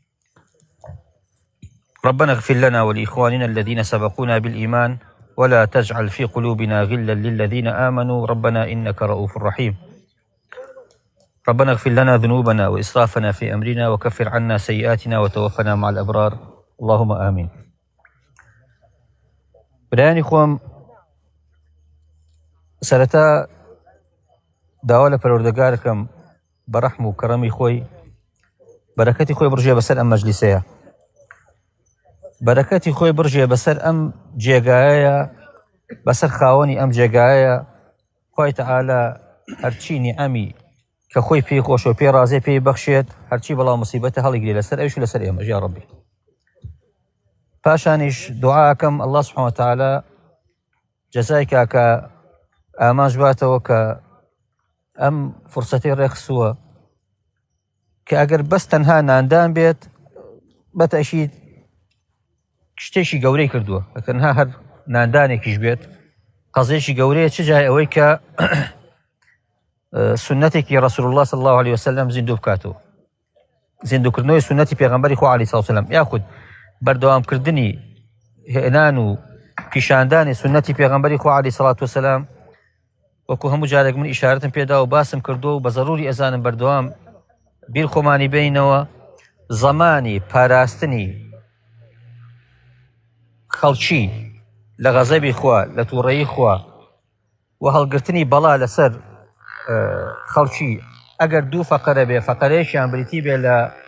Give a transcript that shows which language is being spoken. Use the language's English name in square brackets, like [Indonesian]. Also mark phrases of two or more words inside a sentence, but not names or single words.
[Arabic] ربنا اغفر لنا ولإخواننا الذين سبقونا بالإيمان، ولا تجعل في قلوبنا غلا للذين آمنوا ربنا إنك رؤوف رحيم. ربنا اغفر لنا ذنوبنا وإسرافنا في أمرنا وكفر عنا سيئاتنا وتوفنا مع الأبرار، اللهم آمين. [Central Kurdish] برایانی خۆم سەرەتا داوا لە پەروەردگارەکەم بە ڕەحم و کەڕەمی خۆی بەرەکەتی خۆی بڕژێ بەسەر ئەم مەجلیسەیە، بەرەکەتی خۆی بڕژێ بەسەر ئەم جێگایەیە، بەسەر خاوەنی ئەم جێگایەیە. خوای تەعالە هەرچی نیعەمی کە خۆی پێی خۆشە و پێی ڕازێ پێی بەخشێت، هەرچی بەڵاو مصیبەتە هەڵیگرێ لەسەر ئەویش و لەسەر ئێمەش [Arabic] یا ڕەبی. [Central Kurdish] پاشانیش دوعاکەم [Arabic] الله سبحانه وتعالى [Central Kurdish] جەزای کاکە ئاماژ باتەوە کە ئەم فرسەتەی ڕێخستووە کە ئەگەر بەس تەنها ناندان بێت بەتەشید شتێکی گەورەی کردووە، تەنها هەر ناندانێکیش بێت قەزێکی گەورەیە، چ جای ئەوەی کە سنەتێکی [Arabic] ڕەسوول الله صلی الله عليه وسلم [Central Kurdish] زیندوو بکاتەوە، زیندووکردنەوەی سنەتی پێغەمبەری خوا [Arabic] عەلەیهی سەڵاتو وسەلام، [Central Kurdish] یاخود بەردەوامکردنی هێنان و پیشاندانی سنەتی پێغەمبەری خوا [Arabic] عەلەیهی سەڵاتو وسەلام. [Central Kurdish] وەکو هەموو جارێک من ئیشارەتم پێدا و باسم کردو و بە زەڕوری ئەزانم بەردەوام بیر خۆمانی بینەوە زەمانی پاراستنی خەڵکی لە غەزەبی خوا، لە تووڕەیی خوا و هەڵگرتنی بەڵا لەسەر خەڵکی ئەگەر دوو فەقەرە بێ، فەقەرەیەکیان بریتی بێ لە